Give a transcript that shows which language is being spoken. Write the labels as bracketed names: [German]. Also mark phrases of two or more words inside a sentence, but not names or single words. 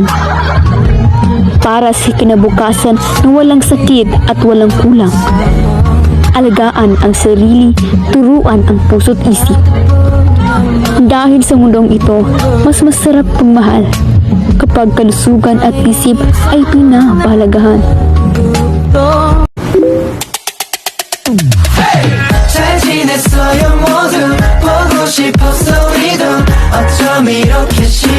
[Filipino] Para sa kinabukasan na walang sakit at walang kulang. Alagaan ang sarili, turuan ang puso't isip. Dahil sa mundong ito, mas masarap pagmahal kapag kalusugan at isip ay pinapahalagahan. [Korean] 잘 지냈어요 모두 보고 싶었어 우리도 어쩜 이렇게